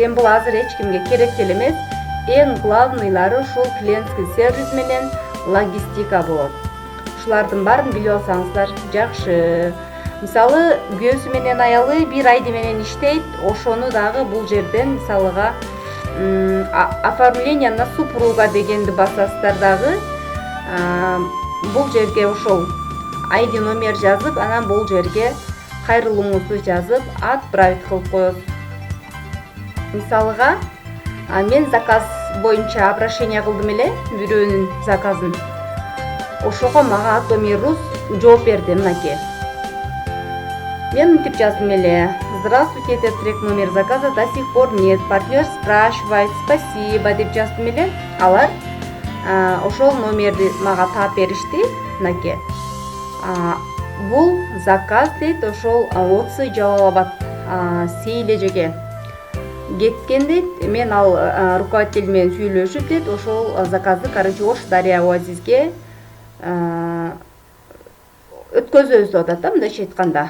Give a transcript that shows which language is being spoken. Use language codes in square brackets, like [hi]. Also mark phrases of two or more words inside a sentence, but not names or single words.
[ky] Эми бул азыр эч кимге керек деле эмес. Эң главныйлары ушул клиентский сервис менен логистика болот. Ушулардын баарын билип алсаңыздар жакшы. Мисалы күйөөсү менен аялы 1 айды менен иштейт, ошону дагы бул жерден мисалыга [ru] оформление на супруга [ky] дегенди басасыздар дагы. Бул жерге ошол ID номер жазып, анан бул жерге кайрылууңузду жазып, отправить кылып коесуз. Мисалыга мен заказ боюнча обращение кылдым эле, бирөөнүн заказын. Ошого мага Атомирус жооп берди, мынакей. Мен мынтип жаздым эле. [ru] Здравствуйте, этот трек номер заказа до сих пор нет. Партнер спрашивает, спасибо [ky] деп жаздым эле. Алар ошол номерди мага таап беришти, мынакей. Бул заказ дейт, ошол Отсы Жалалабад Сейлежеге кеткен дейт. Мен ал руководитель менен сүйлөшүп дейт, ошол заказды, Ош Дарья Оазизге өткөзөбүз деп атат да, мындайча айтканда.